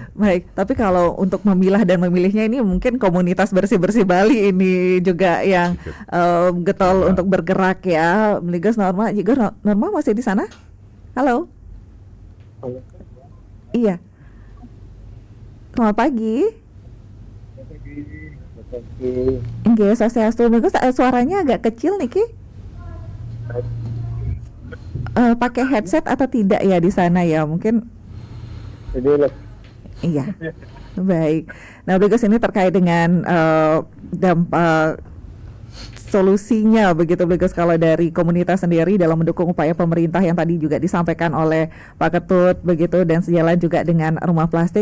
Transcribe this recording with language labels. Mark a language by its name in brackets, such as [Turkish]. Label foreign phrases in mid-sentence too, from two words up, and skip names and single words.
[Indonesian] Baik, tapi kalau untuk memilah dan memilihnya ini mungkin komunitas bersih-bersih Bali ini juga yang getol untuk bergerak ya. Meligas Norma juga, Norma masih di sana? Halo? Iya. Selamat pagi. [Balinese] Nggih, Swastiastu. [Indonesian] Meligas suaranya agak kecil nih Ki. Pakai headset atau tidak ya di sana ya mungkin? Iya, baik. Nah, Brigus ini terkait dengan dampak solusinya begitu Brigus kalau dari komunitas sendiri dalam mendukung upaya pemerintah yang tadi juga disampaikan oleh Pak Ketut begitu, dan sejalan juga dengan rumah plastik.